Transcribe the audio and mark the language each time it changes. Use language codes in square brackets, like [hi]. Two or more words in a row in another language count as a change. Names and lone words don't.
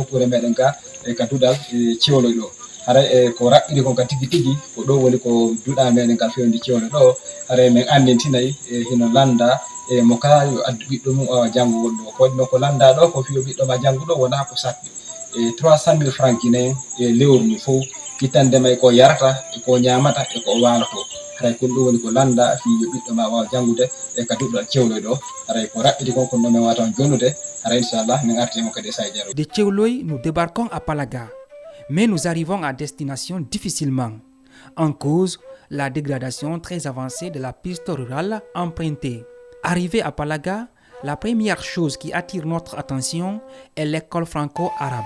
[ff] nokkure meɗen ga e ka duɗal ciwloy ɗo haray e ko raɓɓiɗi kon ka tigui tigui ko ɗo woni ko duɗa meɗen ka fewndi ciwloy ɗo haray min andintinayi e hino landa e mo kala yo addu ɓiɗɗo mum wawa janngugol ɗo ko waɗino ko landa ɗo ko fiyo ɓiɗɗo ma jannguɗo wona ko saɗɗi e 300 000 [fr] francs guinéen [ff] e lewru ndu fof ittandema e ko yarata e ko ñamata e ko waloto haray ko ɗum woni ko landa fi yo ɓiɗɗo ma wawa janngude e ka duɗɗal cewloy ɗo haray ko raɓɓiɗi kon kono min wawata jonnude haray inchallah min artimo kadi e sahi jaro. [fr] De Tchéoloy, nous débarquons à Palaga, mais nous arrivons à destination difficilement. En cause, la dégradation très avancée de la piste rurale empruntée. Arrivé à Palaga, la première chose qui attire notre attention est l'école franco-arabe.